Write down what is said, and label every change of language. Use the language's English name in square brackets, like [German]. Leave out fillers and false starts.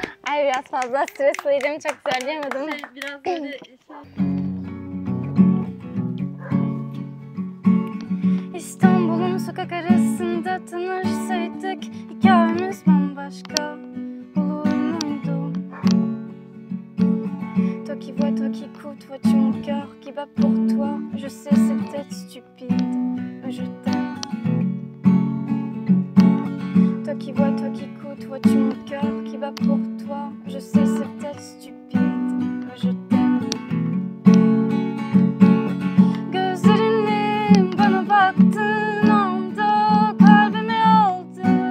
[Turkish] Ay biraz fazla stresliydim, çok söyleyemedim. Biraz böyle İstanbul'un sokak arasında tanışsaydık, hikayemiz bambaşka olur muydu? [French] Toi qui vois, toi qui écoutes, vois-tu mon cœur qui bat pour toi? Je sais, c'est peut-être stupide, mais je t'aime. Toi qui vois, toi qui écoutes, vois-tu mon cœur qui bat pour toi? Je sais, c'est peut-être stupide, mais je t'aime. [Turkish] Gözlerini bana baktığın anda kalbimi aldı.